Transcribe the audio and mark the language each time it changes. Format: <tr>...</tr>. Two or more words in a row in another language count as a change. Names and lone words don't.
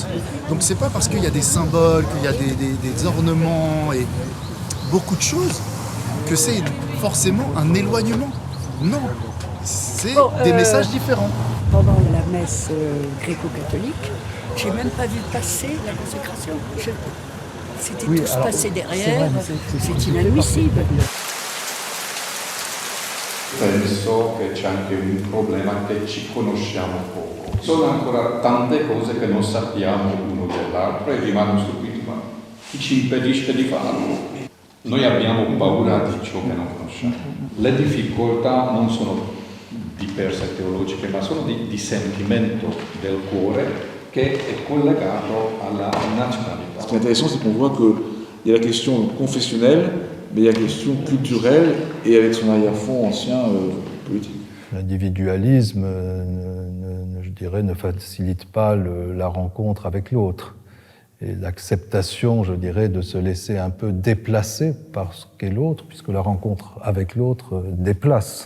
<fr>Donc c'est pas parce qu'il y a des symboles, qu'il y a des ornements et beaucoup de choses que c'est forcément un éloignement. Non, c'est des messages différents. Pendant la messe gréco-catholique, j'ai même pas vu passer la consécration. C'était tous passé derrière, c'est inadmissible.</fr> <it>Penso che c'è anche un problema che ci conosciamo poco. Sono ancora tante cose che non sappiamo l'uno dell'altro e rimane stupiti, ma chi ci impedisce di farlo? Noi abbiamo paura di ciò che non conosciamo. Le difficoltà non sono di per sé teologiche, ma sono di sentimento del cuore che è collegato alla nazionalità.</it> <fr>Ce qui est intéressant, c'est qu'on voit qu'il y a la question confessionnelle, mais il y a la question culturelle et avec son arrière-fond ancien politique. L'individualisme, je dirais, ne facilite pas la rencontre avec l'autre. Et l'acceptation, je dirais, de se laisser un peu déplacer par ce qu'est l'autre, puisque la rencontre avec l'autre déplace.</fr>